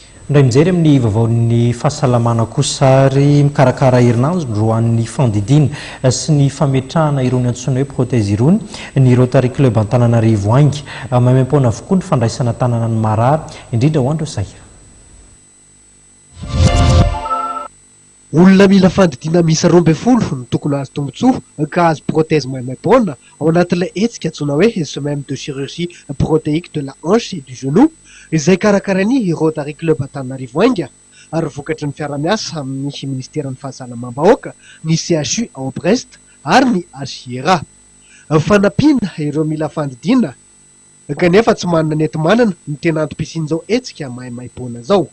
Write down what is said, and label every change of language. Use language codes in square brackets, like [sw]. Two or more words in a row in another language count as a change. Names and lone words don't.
[mg] Ndray mijery amin'ny vaovaon'ny fahasalamana kosa ary mikarakara herinandro an'ny fandidiana sy ny fametrahana irony antsoina hoe protèze irony ny Rotary Club Antananarivo Angy maimam-poana avokoa ny fandraisana tanàna ny marary indrindra ho andro sahira. Olona mila fandidiana miisa 12 no tokony azo tombotsoa ka azo protèze maimam-poana ao anatin'ilay hetsika antsoina hoe [fr] semaine de chirurgie protéique de la hanche et du genou [mg] izay karakarainy Rotary Club Antananarivo Angy ary vokatry ny fiara-miasa amin'ny Ministeran'ny Fahasalamam-bahoaka, ny CHU ao Brest ary ny HIRA. Fanampiana ireo mila fandidiana kanefa tsy manana neti-manana ny tena antom-pisian'izao hetsika maimam-poana zao.